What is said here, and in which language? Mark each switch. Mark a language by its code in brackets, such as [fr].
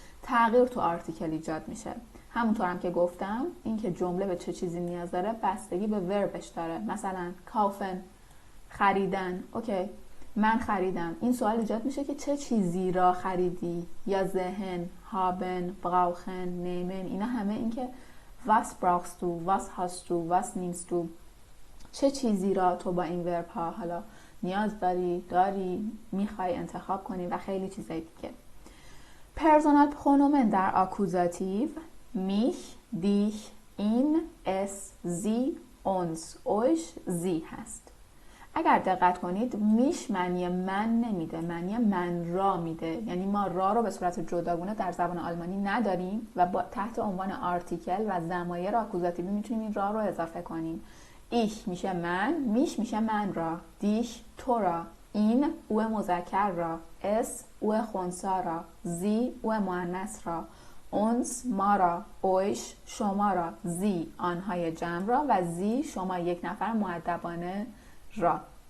[fa] تغییر تو آرتیکل ایجاد میشه. همونطور هم که گفتم اینکه جمله به چه چیزی نیاز داره بستگی به وربش داره. مثلا کافن، خریدن. اوکی، من خریدم. این سوال ایجاد میشه که چه چیزی را خریدی، یا ذهن، [de] haben, brauchen, nehmen. [fa] اینا همه این که [de] was brauchst du, was hast du, was nimmst du. [fa] چه چیزی را تو با این ورب ها حالا نیاز داری، میخوای انتخاب کنی و خیلی چیزای دیگه. پرسونال پرونومن در آکوزاتیو [de] mich, dich, ihn, es, sie, uns, euch, sie [fa] هست. اگر دقت کنید میش معنی من نمیده، معنی من را میده. یعنی ما را رو به صورت جداگونه در زبان آلمانی نداریم و با تحت عنوان آرتیکل و ضمایر آکوزاتیوی میتونیم این را رو اضافه کنیم. ich میشه من، میش میشه من را، dich تو را، این او مذکر را، es او خنثی را، sie او مؤنث را، uns ما را، euch شما را، sie آنهای جمع را و sie شما یک نفر مؤدبانه را.